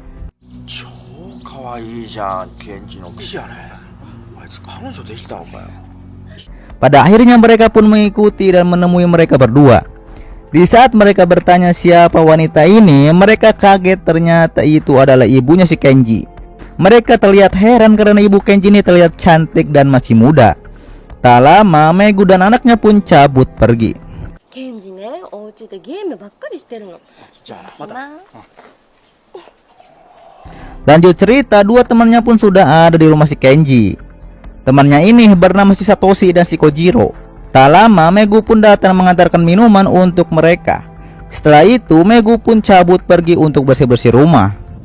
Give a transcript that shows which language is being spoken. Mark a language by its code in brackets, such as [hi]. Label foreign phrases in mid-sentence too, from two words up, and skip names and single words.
[id] Pada akhirnya mereka pun mengikuti dan menemui mereka berdua. Di saat mereka bertanya siapa wanita ini, mereka kaget ternyata itu adalah ibunya si Kenji. Mereka terlihat heran karena ibu Kenji ini terlihat cantik dan masih muda. Tak lama Megu dan anaknya pun cabut pergi. [ja] Kenji ne, お家でゲームばっかりしてるの。 [id] Lanjut cerita, dua temannya pun sudah ada di rumah si Kenji. Temannya ini bernama si Satoshi dan si Kojiro. Tak lama Megu pun datang mengantarkan minuman untuk mereka. Setelah itu Megu pun cabut pergi untuk bersih-bersih rumah.